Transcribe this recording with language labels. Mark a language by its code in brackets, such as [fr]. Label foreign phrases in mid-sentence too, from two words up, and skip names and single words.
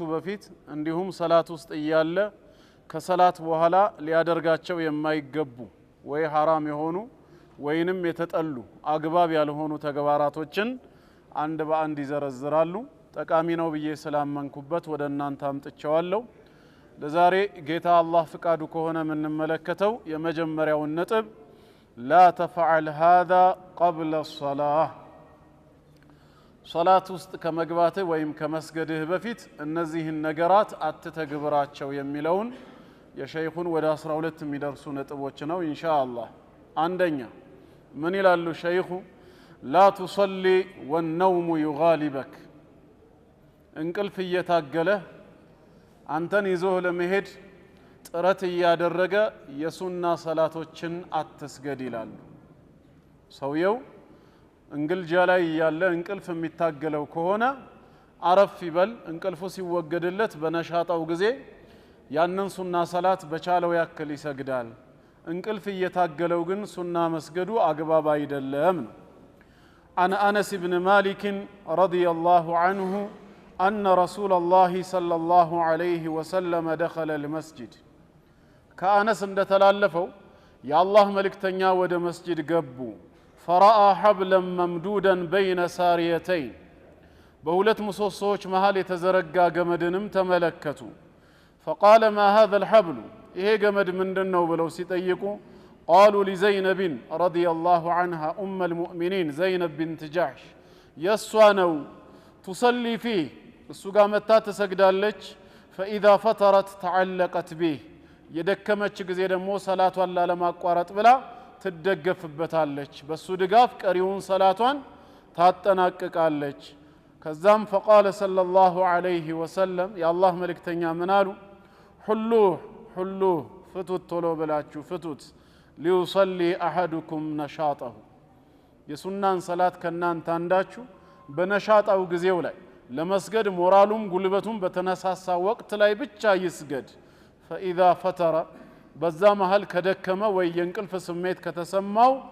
[am] በፊት እንዲሁም ሰላት ውስጥ እያለ ከሰላት በኋላ ሊያደርጋቸው የማይገቡ ወይ ሐራም የሆኑ ወይንም የተጠሉ አግባብ ያልሆኑ ተግባራቶችን አንድ በአንድ ይዘረዝራሉ። ጠቃሚ ነው ብዬ ስላመንኩበት ወደ እናንተ አምጥቼዋለሁ። ለዛሬ ጌታ አላህ ፍቃዱ ከሆነ የምንመለከተው የመጀመሪያውን ነጥብ [ar] لا تفعل هذا قبل الصلاة፣ [am] ሶላት ውስጥ ከመግባትህ ወይም ከመስገድህ በፊት እነዚህን ነገራት አትተግብራቸው የሚለውን የሸይኹን ወደ 12 የሚደርሱ ነጥቦች ነው ኢንሻአላህ። አንደኛ من ይላሉ ሸይኹ [ar] لا تصلي والنوم يغالبك፣ [am] እንቅልፍ እየታገለህ አንተን ይዞህ ለመሄድ ጥረት እያደረገ የሱና ሰላቶችን አትስገድ ይላሉ። ሰውየው እንግልጃ ላይ ያለ እንቅልፍ የሚታገለው ከሆነ አረፍ ይበል፣ እንቅልፉ ሲወገድለት በነሻጣው ጊዜ ያንን ሱና ሰላት በቻለው ያክል ይሰግዳል። እንቅልፍ እየታገለው ግን ሱና መስገዱ አግባብ አይደለም ነው። [ar] عن أنس بن مالك رضي الله عنه أن رسول الله صلى الله عليه وسلم دخل المسجد، كأنس [am] እንደተላለፈው የአላህ መልእክተኛ ወደ መስጂድ ገቡ። [ar] فرأى حبلا ممدودا بين ساريتين، [am] በሁለት ምሰሶዎች መሃል የተዘረጋ ገመድንም ተመለከቱ። [ar] فقال ما هذا الحبل، [am] ይሄ ገመድ ምንድነው ብለው ሲጠይቁ [ar] قالوا لزينب رضي الله عنها أم المؤمنين زينب بنت جحش يسوانو تصلي فيه، [am] እሱ ጋር መታ ትሰግዳለች። [ar] فإذا فترت تعلقت به، [am] የደከመች ጊዜ ደግሞ ሰላቷን ላለማቋረጥ ብላ ትደገፍበታለች። በሱ ድጋፍ ቀሪውን ሰላቷን ታጠናቅቃለች። ከዛም [ar] فقال صلى الله عليه وسلم [am] የአላህ መልእክተኛ ምን አሉ? ሁሉህ ፍቱት፣ ቶሎ ብላችሁ ፍቱት። [ar] ليصل أحدكم نشاطه፣ [am] የሱናን ሰላት ከናንተ አንዳችሁ በነሻጣው ጊዜው ላይ ለመስገድ ሞራሉም ጉልበቱም በተነሳሳ ወቅት ላይ ብቻ ይስገድ። [ar] فإذا فتر፣ [am] በዛ መሃል ከደከመ ወይ የእንቅልፍ ስሜት ከተሰማው